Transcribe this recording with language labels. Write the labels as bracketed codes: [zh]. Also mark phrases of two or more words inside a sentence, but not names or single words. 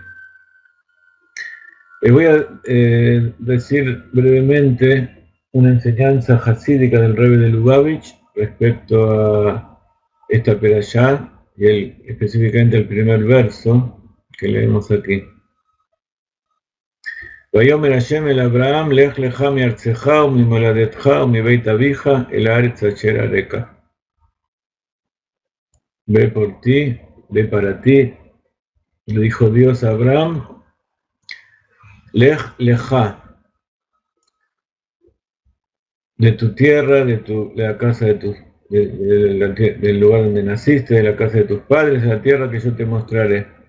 [es] Les voy a decir brevemente una enseñanza hasídica del Rebbe de Lubavitch respecto a esta perashá y específicamente el primer verso que leemos aquí. [he] ויאמר השם אל אברהם, לך לך מארצך וממולדתך ומבית אביך אל הארץ אשר אראך. [es] Ve por ti, ve para ti, le dijo Dios a Abraham, [he] לך לך, [es] de tu tierra, de la casa del lugar donde naciste, de la casa de tus padres, de la tierra que yo te mostraré.